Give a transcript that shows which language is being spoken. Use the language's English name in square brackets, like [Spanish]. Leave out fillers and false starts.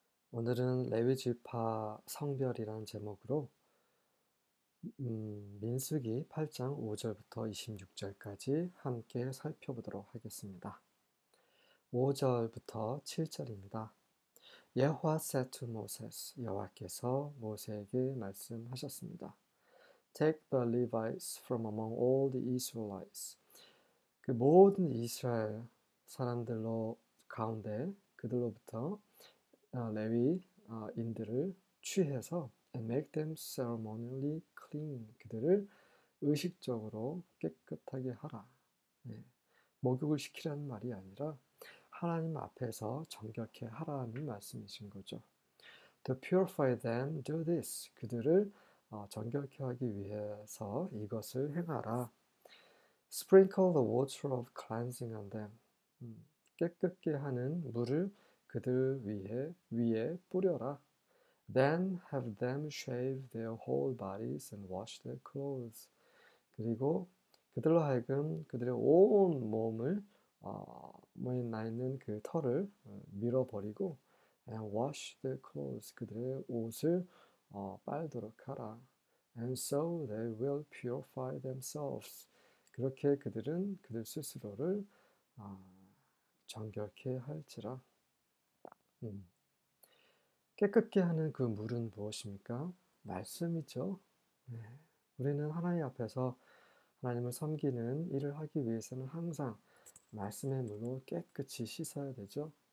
[Korean] 오늘은 레위지파 성별이라는 제목으로 민수기 8장 5절부터 26절까지 함께 살펴보도록 하겠습니다. 5절부터 7절입니다. 여호와 [English] said to Moses, [Korean] 여호와께서 모세에게 말씀하셨습니다. [English] Take the Levites from among all the Israelites. [Korean] 그 모든 이스라엘 사람들로 가운데 그들로부터 레위인들을 취해서 [English] and make them ceremonially clean. [Korean] 그들을 의식적으로 깨끗하게 하라. 네. 목욕을 시키라는 말이 아니라 하나님 앞에서 정결케 하라는 말씀이신 거죠. [English] To purify them, do this. [Korean] 그들을 정결케 하기 위해서 이것을 행하라. [English] Sprinkle the water of cleansing on them. [Korean] 깨끗게 하는 물을 그들 위에 뿌려라. [English] Then have them shave their whole bodies and wash their clothes. [Korean] 그리고 그들로 하여금 그들의 온 몸을 몸에 나 있는 그 털을 밀어버리고 [English] and wash their clothes. [Korean] 그들의 옷을 빨도록 하라. [English] And so they will purify themselves. [Korean] 그렇게 그들은 그들 스스로를 정결케 할지라. 깨끗게 하는 그 물은 무엇입니까? 말씀이죠. 네. 우리는 하나님 앞에서 하나님을 섬기는 일을 하기 위해서는 항상 말씀의 물로 깨끗이 씻어야 되죠.